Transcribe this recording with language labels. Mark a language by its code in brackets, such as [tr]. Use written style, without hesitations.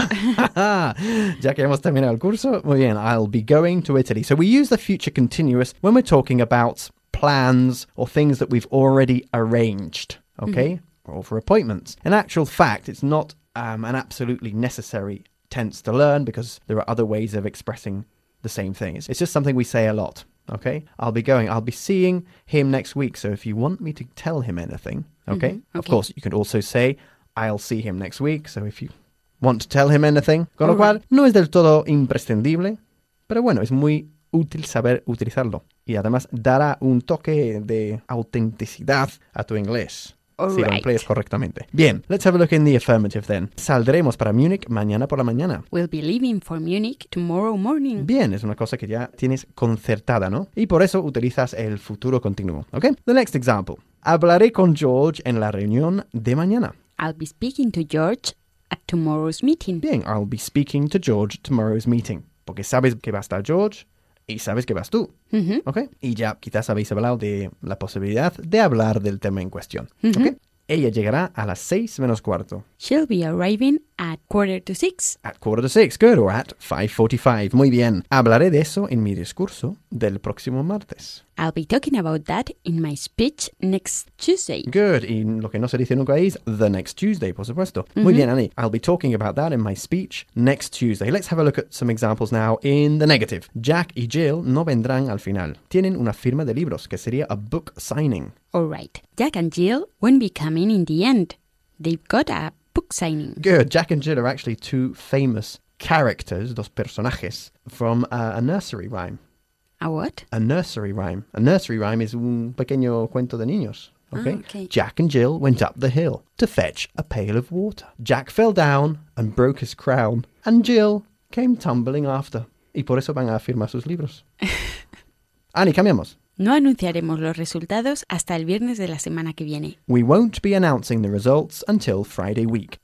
[es] Ya que hemos terminado el curso, muy bien, [en] I'll be going to Italy. So we use the future continuous when we're talking about plans or things that we've already arranged, okay? Mm-hmm. Or for appointments. In actual fact, it's not an absolutely necessary tense to learn because there are other ways of expressing the same things. It's just something we say a lot. Okay, I'll be going. I'll be seeing him next week. So if you want me to tell him anything, okay? Mm-hmm. Okay. Of course, you could also say, I'll see him next week. So if you want to tell him anything. [es] Con lo cual, no es del todo imprescindible, pero bueno, es muy útil saber utilizarlo. Y además, dará un toque de autenticidad a tu inglés. Si lo empleas correctamente. [en] Bien, let's have a look in the affirmative then. [es] Saldremos para Munich mañana por la mañana. [en] We'll be leaving for Munich tomorrow morning. [es] Bien, es una cosa que ya tienes concertada, ¿no? Y por eso utilizas el futuro continuo, ¿ok? [en] The next example. [es] Hablaré con George en la reunión de mañana. [en] I'll be speaking to George at tomorrow's meeting. Bien, I'll be speaking to George at tomorrow's meeting. [es] Porque sabes que va a estar George y sabes que vas tú. Mm-hmm. ¿Ok? Y ya quizás habéis hablado de la posibilidad de hablar del tema en cuestión. Mm-hmm. ¿Ok? Ella llegará a las 6:45. [en] She'll be arriving at 5:45. At 5:45, good, or at 5:45. [es] Muy bien. Hablaré de eso en mi discurso del próximo martes. [en] I'll be talking about that in my speech next Tuesday. [es] Good. Y lo que no se dice nunca es [en] the next Tuesday, [es] por supuesto. Mm-hmm. Muy bien, Annie. [en] I'll be talking about that in my speech next Tuesday. Let's have a look at some examples now in the negative. [es] Jack y Jill no vendrán al final. Tienen una firma de libros, que sería [en] a book signing. All right. Jack and Jill won't be coming in the end. They've got a book signing. Good. Jack and Jill are actually two famous characters, [es] dos personajes, [en] from a nursery rhyme. A what? A nursery rhyme. A nursery rhyme is [es] un pequeño cuento de niños. [en] Okay? Ah, okay. Jack and Jill went up the hill to fetch a pail of water. Jack fell down and broke his crown, and Jill came tumbling after. [es] Y por eso van a firmar sus libros. Annie, cambiamos. No anunciaremos los resultados hasta el viernes de la semana que viene. [en] We won't be announcing the results until Friday week.